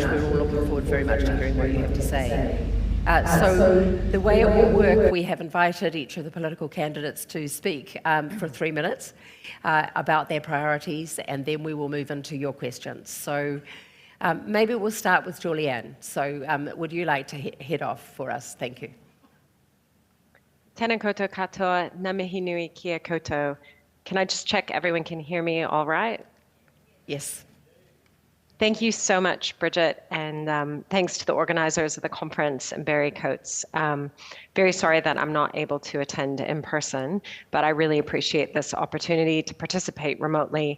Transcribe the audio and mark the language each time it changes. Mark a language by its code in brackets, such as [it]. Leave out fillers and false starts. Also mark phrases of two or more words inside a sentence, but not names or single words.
[en] We're all looking forward very much to hearing what you have to say. So the way it will work, we have invited each of the political candidates to speak for 3 minutes about their priorities, and then we will move into your questions. So Maybe we'll start with Julianne. So would you like to head off for us? Thank you. [mi] Tēnā koutou katoa, ngā mihi nui kia koutou. [en] Can I just check everyone can hear me all right? Yes. Thank you so much, Bridget, and thanks to the organizers of the conference and Bridget Coates. Very sorry that I'm not able to attend in person, but I really appreciate this opportunity to participate remotely.